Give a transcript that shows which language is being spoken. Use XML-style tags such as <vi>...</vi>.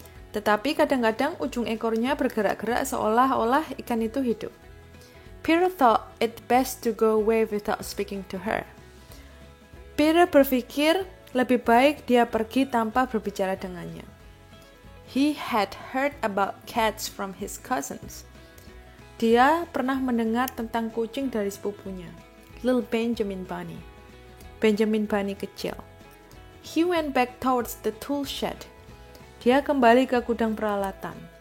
<id>Tetapi kadang-kadang ujung ekornya bergerak-gerak seolah-olah ikan itu hidup.</id> <en>Peter thought it best to go away without speaking to her.</en> <id>Peter berpikir lebih baik dia pergi tanpa berbicara dengannya.</id> <en>He had heard about cats from his cousins.</en> <id>Dia pernah mendengar tentang kucing dari sepupunya, Little Benjamin Bunny. Benjamin Bunny kecil.</id> <en>He went back towards the tool shed.</en> <id>Dia kembali ke gudang peralatan.</id>